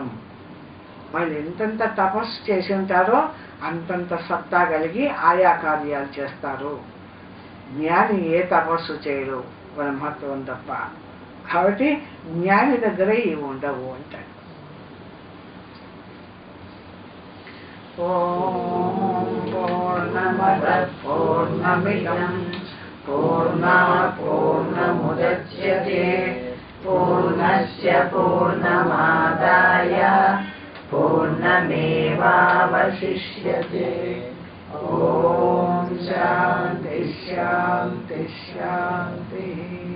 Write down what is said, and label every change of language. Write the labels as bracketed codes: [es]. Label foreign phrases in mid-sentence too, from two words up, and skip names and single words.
[te] వాళ్ళు ఎంతెంత తపస్సు చేసి ఉంటారో అంతంత సత్తా కలిగి ఆయా కార్యాలు చేస్తారు. జ్ఞాని ఏ తపస్సు చేయడు, బ్రహ్మత్వం తప్ప. కాబట్టి జ్ఞాని దగ్గర ఇవి ఉండవు అంటాడు. [sa] ఓం పూర్ణమద పూర్ణమిదం పూర్ణాత్ పూర్ణముదచ్యతే పూర్ణస్య పూర్ణమాదాయ పూర్ణమేవావశిష్యతే. ఓం శాంతి శాంతి శాంతి.